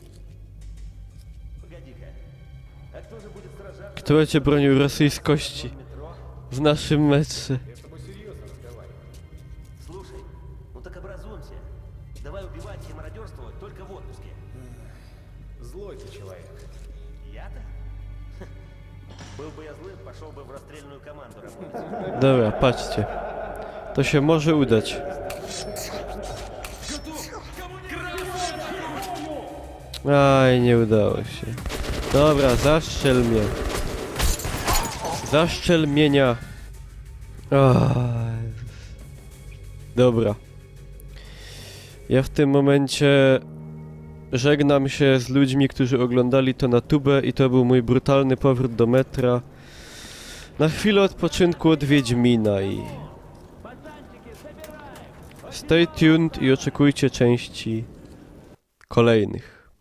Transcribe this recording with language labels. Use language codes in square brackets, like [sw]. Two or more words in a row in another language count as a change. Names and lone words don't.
[ru] Погоди-ка. А кто же будет сражаться? [pl] Kto będzie bronił rosyjskości w naszym metrze? [ru] Я с тобой серьезно разговариваю. Слушай, ну так образуемся. Давай убивать и мародерствовать только в отпуске. Злой ты человек. Я-то? Был бы я злым, пошел бы в расстрельную команду работать. [pl] Dobra, patrzcie. To się może udać. Aj, nie udało się. Dobra, zaszczel mnie. Zaszczel mienia. Aj. Dobra. Ja w tym momencie żegnam się z ludźmi, którzy oglądali to na tubę i to był mój brutalny powrót do metra. Na chwilę odpoczynku od Wiedźmina i... [en] Stay tuned [pl] i oczekujcie części kolejnych.